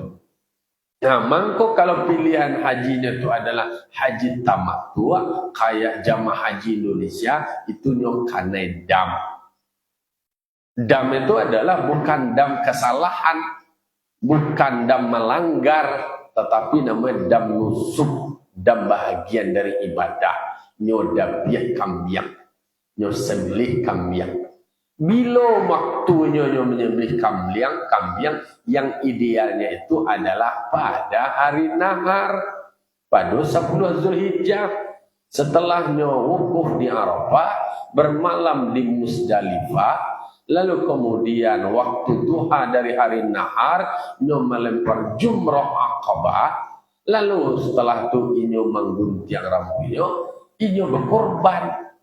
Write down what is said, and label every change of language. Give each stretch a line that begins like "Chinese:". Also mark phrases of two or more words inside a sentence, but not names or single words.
Indonesian: Nah, mangko kalau pilihan hajinya itu adalah haji tamattu, kayak jamaah haji Indonesia, itu nyokanai dam. Dam itu adalah bukan dam kesalahan, bukan dam melanggar, tetapi namanya dam nusuk, dam bahagian dari ibadah.
Minangkabau: Nyo dabiat kambiang, nyo sembelih kambiang.
Indonesian: Bila waktunya nyo menyembelih kambiang yang idealnya itu adalah pada hari nahar, pada 10 Zulhijjah, setelah nyo wukuf di Arafah, bermalam di Musdalifah, lalu kemudian waktu duha dari hari nahar nyo melempar jumrah Aqabah, lalu setelah itu inyo menggunting rambutnya, inyo berkorban.